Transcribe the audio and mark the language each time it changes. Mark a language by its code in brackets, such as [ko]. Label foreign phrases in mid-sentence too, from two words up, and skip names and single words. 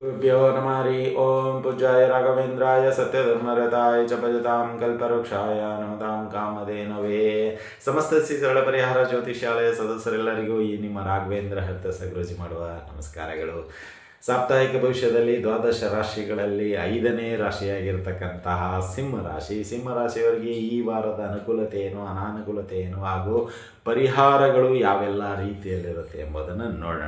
[sa] गुरुभ्यो नमः हरि ओं पूज्याय राघवेन्द्राय सत्यधर्मरताय च भजतां कल्पवृक्षाय नमतां ಕಾಮಧೇನವೇ. [kn] ಸಮಸ್ತ ಶ್ರೀ ಸರಳ ಪರಿಹಾರ ಜ್ಯೋತಿಷಾಲಯ ಸದಸ್ಯರೆಲ್ಲರಿಗೂ ಈ ನಿಮ್ಮ ರಾಘವೇಂದ್ರ ಹರ್ತ ಸಗುರುಜಿ ಮಾಡುವ ನಮಸ್ಕಾರಗಳು. ಸಾಪ್ತಾಹಿಕ ಭವಿಷ್ಯದಲ್ಲಿ ದ್ವಾದಶ ರಾಶಿಗಳಲ್ಲಿ 5ನೇ ರಾಶಿಯಾಗಿರ್ತಕ್ಕಂತಹ ಸಿಂಹರಾಶಿಯವರಿಗೆ ಈ ವಾರದ ಅನುಕೂಲತೆ ಏನು, ಅನಾನುಕೂಲತೆ ಏನು ಹಾಗೂ ಪರಿಹಾರಗಳು ಯಾವೆಲ್ಲ ರೀತಿಯಲ್ಲಿರುತ್ತೆ ಎಂಬುದನ್ನು ನೋಡೋಣ.